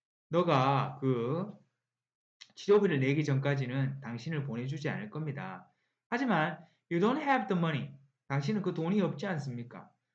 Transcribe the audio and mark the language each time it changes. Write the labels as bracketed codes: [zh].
[ko] 너가 그 치료비를 내기 전까지는 당신을 보내주지 않을 겁니다. 하지만 [en] you don't have the money. [ko] 당신은 그 돈이 없지 않습니까?